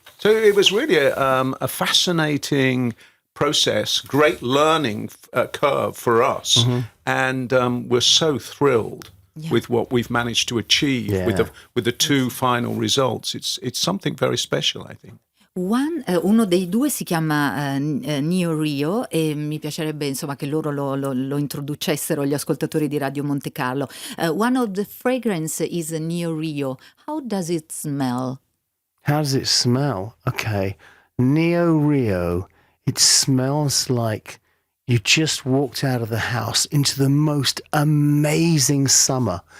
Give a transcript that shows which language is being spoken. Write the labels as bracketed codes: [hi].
[en] So it was really a fascinating process, great learning curve for us, and we're so thrilled with what we've managed to achieve with the two final results. It's something very special, I think. [it] Uno dei due si chiama Neo Rio e mi piacerebbe insomma che loro lo introducessero gli ascoltatori di Radio Monte Carlo. [en] One of the fragrance is Neo Rio. How does it smell? How does it smell? Okay, Neo Rio. It smells like you just walked out of the house into the most amazing summer.